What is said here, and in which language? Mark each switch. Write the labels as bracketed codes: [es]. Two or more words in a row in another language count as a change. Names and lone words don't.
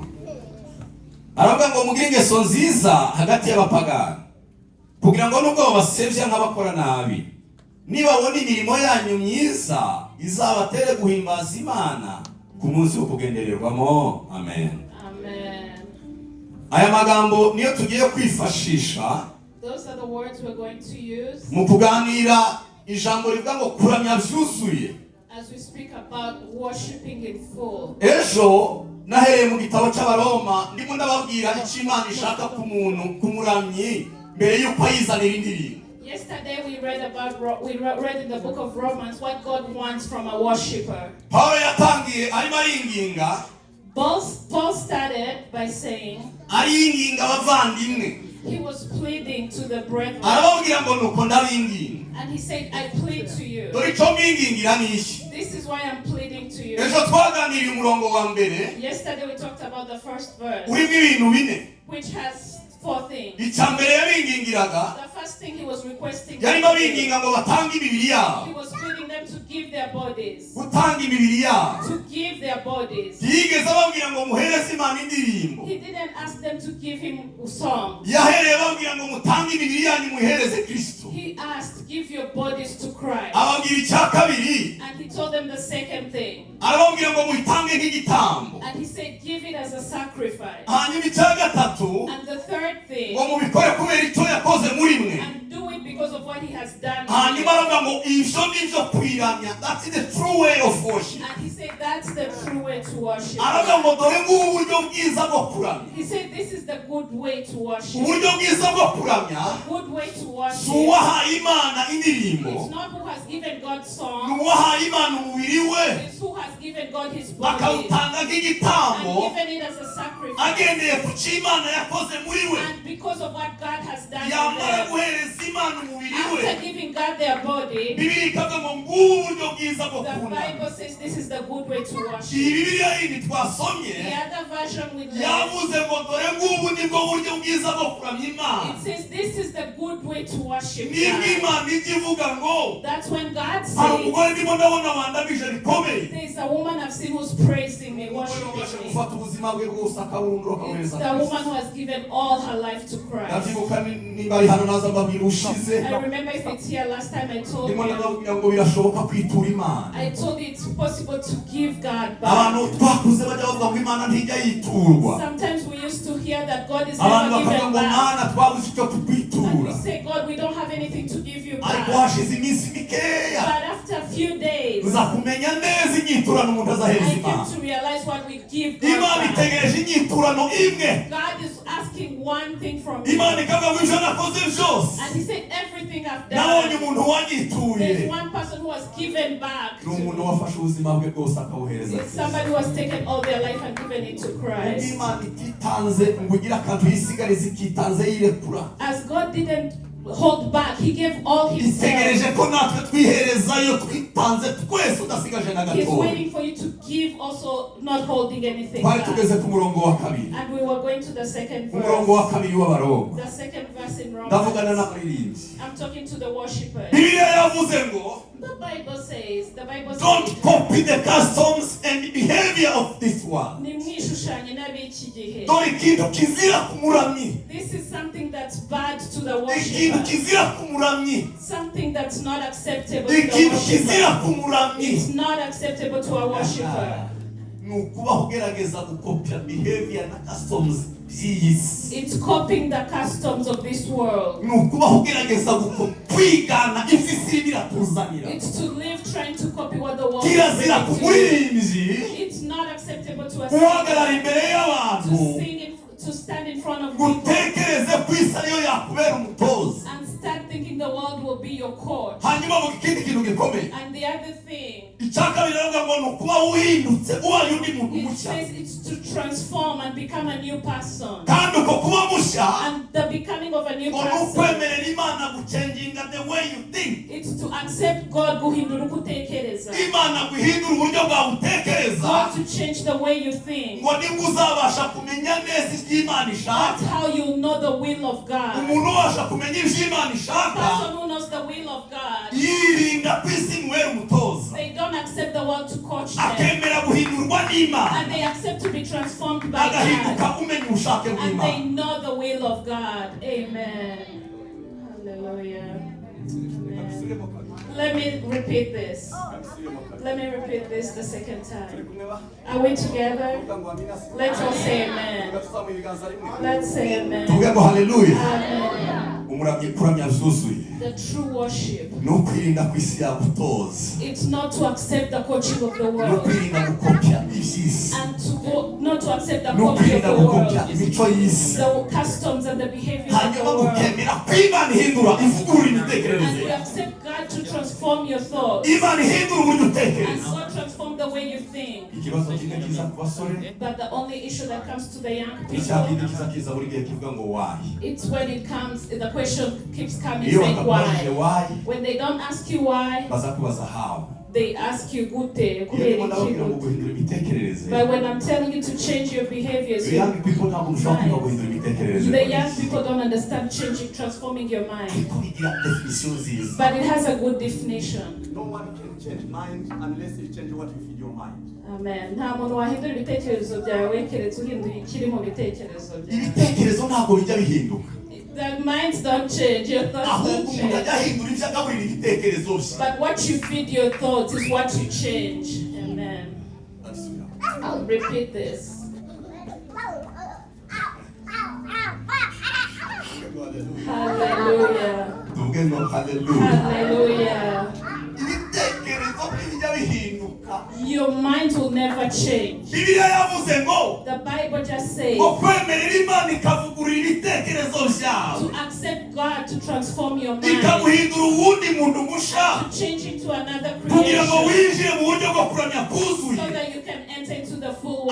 [rw] Aravuga ngo mugire ingeso nziza hagati y'abapagani, kugira ngo nubwo babasebya nk'abakora nabi, nibabona imirimo yanyu myiza izabatere guhimbaza Imana ku munsi wo kugendererwamo. Amen. Amen. Aya magambo niyo tugiye kwifashisha. [en] Those are the words we're going to use [rw] mu kuganira ijambo rivuga ngo kuramya byuzuye. [en] as we speak about worshiping in full. [rw] Ejo nahereye mu gitabo cy'Abaroma ndimo ndababwira icyo Imana ishaka ku muntu kumuramyi mbere yuko ayizanira indirimbo. [en] Yesterday we read in the book of Romans what God wants from a worshipper. [rw] Paul yatangiye arimo aringinga. [en] Paul started by saying [rw] aringinga abavandimwe. [en] He was pleading to the brethren. [rw] Arababwira ngo nuko ndabinginga. [en] And he said, I plead to you. [rw] Dore icyo mbingingira ni iki. [en] This is why I'm pleading to you. [rw] Ejo twaganiriye umurongo wa mbere. [en] Yesterday we talked about the first verse, [rw] urimo ibintu bine. [en] which has 4 things. [rw] Icyambere yabingingiraga [en] The first thing he was requesting, [rw] yarimo binginga ngo batange imibiri yabo. [en] he was pleading them to give their bodies. [rw] Gutanga imibiri yabo. [en] To give their bodies. [rw] Yigeze ababwira ngo muhereze Imana indirimbo. [en] He didn't ask them to give him songs. [rw] Yahereye ababwira ngo mutange imibiri yanyu muhereze Kristo. [en] He asked, give your bodies to Christ. [rw] Ababwira icya kabiri. [en] And he told them the second thing. [rw] Arababwira ngo mutange nk'igitambo. [en] And he said, give it as a sacrifice. [rw] Hanyuma icya gatatu. [en] And the third thing. [rw] Ngo mubikore kubera icyo yakoze muri mwe. [en] And do it because of what he has done. [rw] Hanyuma aravuga ngo ibyo nibyo kwiramya. [en] That's the true way of worship. And he said, that's the true way to worship. [rw] Aravuga ngo dore ngubu uburyo bwiza bwo kuramya. [en] He said, this is the good way to worship. [rw] Uburyo bwiza bwo kuramya. [en] Good way to worship. [rw] Suwahaye Imana indirimbo. [en] It's not who has given God songs. [rw] Nuwahaye Imana umubiri we. [en] It's who has given God his body. [rw] Akawutanga nk'igitambo. [en] And given it as a sacrifice. [rw] Agendeye ku cyo Imana yakoze muri we. [en] And because of what God has done. [rw] Yamara guhereza Imana umubiri we. [en] After giving God their body. [rw] Bibiri ikavuga ngo ngubu uburyo bwiza bwo [en] The [rw] kuramya. [en] Bible says this is the good way to worship. [rw] Iyi Bibiliya yindi twasomye. [en] The other version with [rw] yavuze ngo dore ngubu nibwo buryo bwiza bwo kuramya Imana. [en] It says this is the good way to worship [rw] Nibwo [en] God. [rw] Imana ijya ivuga ngo [en] That's when God [rw] hari [en] says [rw] umugore ndimo ndabona wandamije rikomeye. [en] there's a woman I've seen who's praising me, worshiping me. [rw] Gufata ubuzima bwe bwose akabundura [en] It's [rw] akabuhereza [en] the woman who has given all her life to Christ. [rw] ndabyibuka niba ari hano naza mbabwira ushize. [en] I remember if it's here last time I told [rw] ndimo [en] you. [rw] ndababwira ngo birashoboka kwitura Imana. [en] I told you it's possible to give God [rw] abantu [en] back. [rw] twakuze bajya bavuga ngo Imana ntijya yiturwa. [en] Sometimes we used to hear that God is [rw] abantu [en] never [rw] bakavuga [en] given [rw] ngo [en] back. [rw] Mana twabuze icyo [en] And [rw] tukwitura. [en] we say, God, we don't have anything to give you [rw] ariko [en] back. [rw] hashize iminsi mikeya [en] But after a few days, [rw] uza kumenya neza inyiturano umuntu [en] I [rw] azahereza [en] came [rw] Imana. [en] to realize what we give God [rw] Imana [en] back. [rw] itegereje inyiturano imwe. [en] God is asking one thing from me. [rw] Imana ikavuga ngo ibyo nakoze byose [en] And he said, everything I've [rw] nabonye [en] done. [rw] umuntu wanyituye. [en] There's one person who has given back. [rw] ni umuntu wafashe ubuzima bwe bwose akawuhereza [en] It's somebody who has taken all their life and given it to Christ. [rw] Imana ititanze ngo ugire akantu yisigariza ikitanze yirekura. [en] As God didn't hold back, he gave all himself. [rw] itegereje ko natwe twiherezayo twitanze twese udasigaje na [en] He's [rw] gatoya. [en] waiting for you to give also, not holding anything [rw] twari [en] back. [rw] tugeze ku murongo wa kabiri. [en] And we were going to the second [rw] umurongo wa [en] verse. [rw] kabiri w'abaroma. [en] The second verse in [rw] ndavugana [en] Romans. [rw] n'abaririmbyi. [en] I'm talking to the worshippers. [rw] Bibiliya yavuze ngo [en] The Bible says, don't copy the customs and behavior of this world. [rw] nimwishushanye n'ab'iki gihe. dore ikintu kizira ku muramyi. [en] This is something that's bad to the [rw] ikintu [en] worshiper. [rw] kizira ku muramyi. [en] Something that's not acceptable to the [rw] ikintu kizira [en] worshiper. [rw] ku muramyi. [en] It's not acceptable to a worshiper. [rw] ni ukubaho ugerageza gukopya behavior na customs by'iyi si. [en] It's copying the customs of this world. [rw] ni ukubaho ugerageza kwigana ibyo isi irimo iratuzanira. [en] It's to live trying to copy what the world [rw] kirazira ku [en] is doing. [rw] muririmbyi [en] It's not acceptable to a [rw] guhagarara [en] singer [rw] imbere y'abantu [en] to stand in front of people [rw] gutekereze ku isi ariyo yakubera umutoza. [en] and start thinking the world will be your coach. [rw] hanyuma mu ikindi kintu gikomeye [en] And the other thing, [rw] icyakabiri rero ngo ni ukuba uhindutse ubaye undi muntu [en] it [rw] mushya. [en] says it's to transform and become a new person. [rw] kandi uko kuba mushya [en] And the becoming of a new [rw] ngo ni [en] person, [rw] ukwemerera Imana gucenginga [en] the way you think. it's to accept God [rw] guhindura uko utekereza. Imana guhindura uburyo bwawe utekereza [en] God to change the way you think. [rw] ngo nibwo uzabasha kumenya neza ibyo Imana [en] That's [rw] ishaka. [en] how you know the will of God. [rw] umuntu ubasha kumenya ibyo Imana [en] The [rw] ishaka [en] person who knows the will of God, [rw] yirinda ku isi imubera umutoza. [en] they don't accept the world to coach them. [rw] akemera guhindurwa n'Imana [en] And they accept to be transformed by God. [rw] agahinduka umenya ubushake [en] And [rw] bw'Imana. [en] they know the will of God. Amen. Hallelujah. Amen. Let me repeat this. Let me repeat this the second time. Are we together? Let's all say amen. Let's say amen. [rw] tuvuge ngo haleluya. Amen. umuramyi kuramya zuzuye [en] The true worship. [rw] ni ukwirinda ku isi yagutoza. [en] It's not to accept the coaching of the [rw] ni [en] world. [rw] ukwirinda gukopya iby'isi. [en] And not to accept the [rw] ni [en] copy of [rw] ukwirinda [en] the [rw] gukopya [en] world. [rw] imico y'isi. [en] The customs and the behaviors of [rw] hanyuma [en] the world. [rw] gukemera ko Imana ihindura ivugurura [en] And [rw] imitekerereze [en] you [rw] yawe. [en] accept God to transform your thoughts. [rw] Imana ihindura uburyo [en] And [rw] utekereza. [en] God transform the way you think. [rw] ikibazo kimwe kiza ku basore [en] But the only issue that comes to the young [rw] icya kindi [en] people, [rw] kiza kiza buri gihe kivuga ngo why. [en] it's when it comes, the question keeps coming, [rw] iyo [en] saying [rw] bakubajije [en] why. why When they don't ask you why, [rw] baza kubaza how. [en] they ask you gute, [rw] iyo ndimo ndababwira ngo guhindura imitekerereze imitekerereze. [en] But when I'm telling you to change your behaviors, The young people [rw] ntabwo mushobora kwiga guhindura imitekerereze. [en] the young people don't understand changing, transforming your mind. [rw] Ariko bigira definition nziza. [en] But it has a good definition. No one can change mind unless you change what you feed your mind. Amen. [rw] Nta muntu wahindura ibitekerezo byawe keretse uhinduye ikiri mu bitekerezo byawe. Ibitekerezo ntabwo bijya bihinduka. [en] The minds don't change, your thoughts [rw] Ahubwo [en] don't [rw] umuntu [en] change. [rw] ajya ahindura ibyo agaburira ibitekerezo bye. [en] But what you feed your thoughts is what you change. Amen. I'll repeat this. Hallelujah. [rw] Tuvuge ngo hallelujah. Hallelujah. Ibitekerezo bijya bihinduka. [en] Your mind will never change. [rw] Bibiliya yavuze ngo [en] The Bible just says [rw] kwemerera Imana ikavugurura ibitekerezo byawe. [en] to accept God to transform your mind, [rw] Ikaguhindura uwundi muntu musha. [en] to change into another [rw] Kugira ngo [en] creation, [rw] winjire mu buryo bwo kuramya [en] so [rw] kuzuye. [en] that you can enter into the full